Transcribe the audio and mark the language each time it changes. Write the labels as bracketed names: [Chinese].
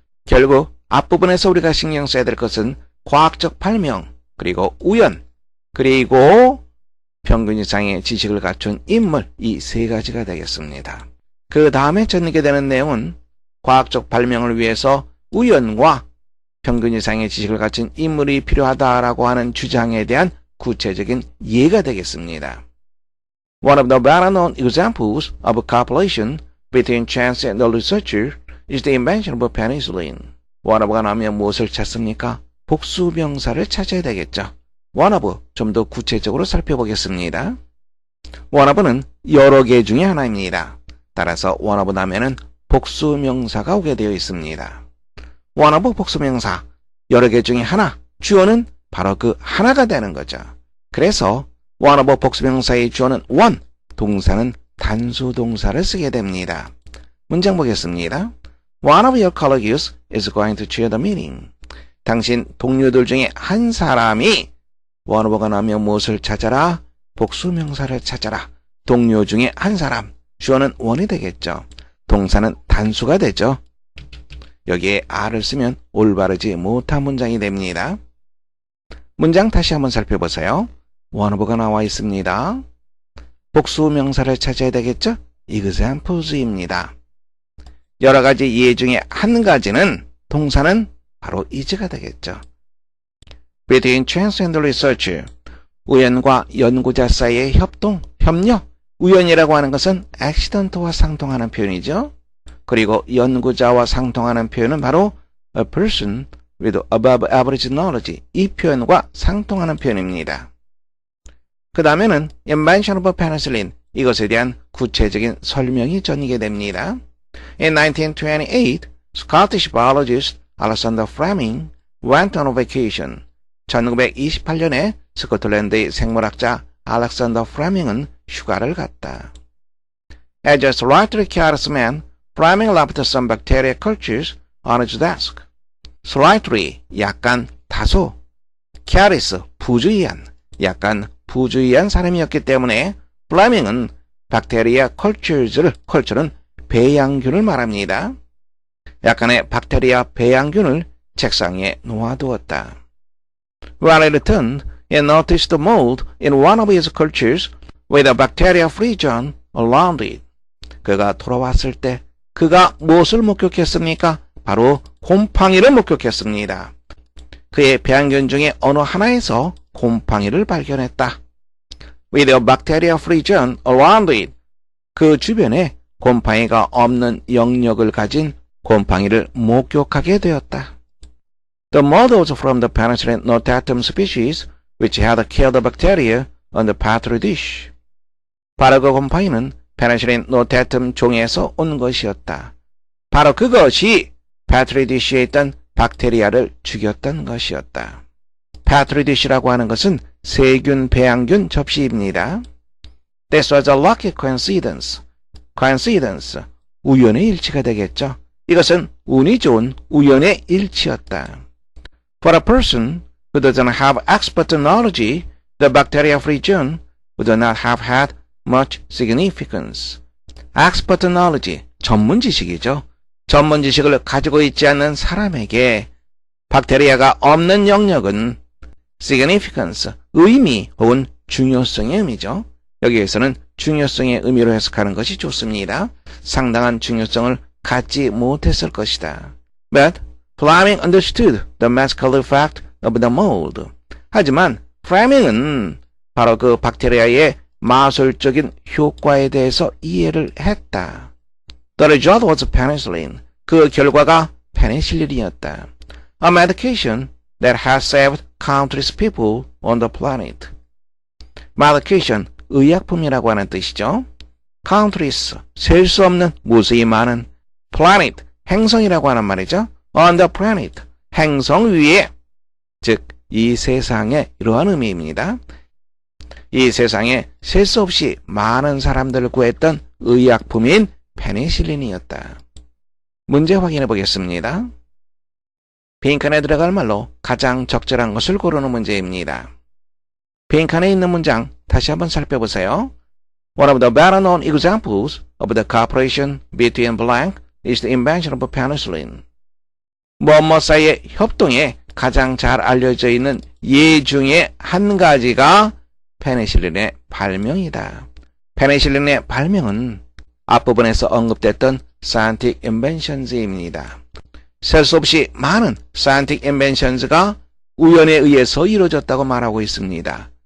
[Korean] 결국 앞부분에서 우리가 신경 써야 될 것은 과학적 발명, 그리고 우연, 그리고 평균 이상의 지식을 갖춘 인물, 이 세 가지가 되겠습니다. 그 다음에 전하게 되는 내용은 과학적 발명을 위해서 우연과 평균 이상의 지식을 갖춘 인물이 필요하다라고 하는 주장에 대한 구체적인 예가 되겠습니다. [English] One of the better-known examples of cooperation between chance and the researcher is the invention of penicillin. [Korean] One of가 나오면 무엇을 찾습니까? 복수명사를 찾아야 되겠죠. One of 좀 더 구체적으로 살펴보겠습니다. One of는 여러 개 중에 하나입니다. 따라서 one of 나면은 복수명사가 오게 되어 있습니다. One of 복수명사, 여러 개 중에 하나, 주어는 바로 그 하나가 되는 거죠. 그래서 one of 복수명사의 주어는 one, 동사는 단수 동사를 쓰게 됩니다. 문장 보겠습니다. [English] One of your colleagues is going to chair the meeting. [Korean] 당신 동료들 중에 한 사람이 one of가 나오면 무엇을 찾아라? 복수명사를 찾아라. 동료 중에 한 사람, 주어는 one이 되겠죠. 동사는 단수가 되죠. 여기에 are를 쓰면 올바르지 못한 문장이 됩니다. 문장 다시 한번 살펴보세요. one of가 나와 있습니다. 복수명사를 찾아야 되겠죠? examples입니다. 여러 가지 예 중에 한 가지는 동사는 바로 is가 되겠죠. [English] Between chance and research, [Korean] 우연과 연구자 사이의 협동, 협력, 우연이라고 하는 것은 accident와 상통하는 표현이죠. 그리고 연구자와 상통하는 표현은 바로 [English] a person with above average knowledge, [Korean] 이 표현과 상통하는 표현입니다. 그 다음에는 [English] invention of penicillin, [Korean] 이것에 대한 구체적인 설명이 전이게 됩니다. [English] In 1928, Scottish biologist Alexander Fleming went on a vacation. [Korean] 1928년에 스코틀랜드의 생물학자 알렉산더 프레밍은 휴가를 갔다. [English] As a slightly careless man, Fleming left some bacteria cultures on his desk. [Korean] Slightly, 약간, 다소. careless, 부주의한, 약간 부주의한 사람이었기 때문에 플레밍은 박테리아 컬처는 배양균을 말합니다. 약간의 박테리아 배양균을 책상에 놓아두었다. [English] When he returned, he noticed a mold in one of his cultures with a bacteria-free zone around it. [Korean] 그가 돌아왔을 때 그가 무엇을 목격했습니까? 바로 곰팡이를 목격했습니다. 그의 배양균 중에 어느 하나에서 곰팡이를 발견했다. [English] With a bacteria-free zone around it. [Korean] 그 주변에 곰팡이가 없는 영역을 가진 곰팡이를 목격하게 되었다. [English] The mold was from the Penicillin notatum species, which had killed the bacteria on the petri dish. [Korean] 바로 그 곰팡이는 페니실린 노테툼 종에서 온 것이었다. 바로 그것이 petri dish에 있던 박테리아를 죽였던 것이었다. petri dish라고 하는 것은 세균 배양균 접시입니다. [English] This was a lucky coincidence. [Korean] coincidence, 우연의 일치가 되겠죠. 이것은 운이 좋은 우연의 일치였다. [English] For a person who doesn't have expert knowledge, the bacteria-free zone would not have had much significance. [Korean] expert knowledge, 전문 지식이죠. 전문 지식을 가지고 있지 않는 사람에게 박테리아가 없는 영역은 significance, 의미 혹은 중요성의 의미죠. 여기에서는 중요성의 의미로 해석하는 것이 좋습니다. 상당한 중요성을 갖지 못했을 것이다. [English] But Fleming understood the magical effect of the mold. [Korean] 하지만 플레밍은 바로 그 박테리아의 마술적인 효과에 대해서 이해를 했다. [English] The result was penicillin. [Korean] 그 결과가 페니실린이었다. [English] A medication that has saved countless people on the planet. [Korean] medication, 의약품이라고 하는 뜻이죠. countless, 셀 수 없는 무수히 많은. planet, 행성이라고 하는 말이죠. [English] on the planet, [Korean] 행성 위에, 즉 이 세상에 이러한 의미입니다. 이 세상에 셀 수 없이 많은 사람들을 구했던 의약품인 페니실린이었다. 문제 확인해 보겠습니다. 빈칸에 들어갈 말로 가장 적절한 것을 고르는 문제입니다. 빈칸에 있는 문장 다시 한번 살펴보세요. [English] One of the better known examples of the cooperation between blank is the invention of penicillin. [Korean] 뭐뭐 사이의 협동에 가장 잘 알려져 있는 예 중에 한 가지가 페니실린의 발명이다. 페니실린의 발명은 앞부분에서 언급됐던 scientific inventions입니다. 셀 수 없이 많은 scientific inventions가 우연에 의해서 이루어졌다고 말하고 있습니다.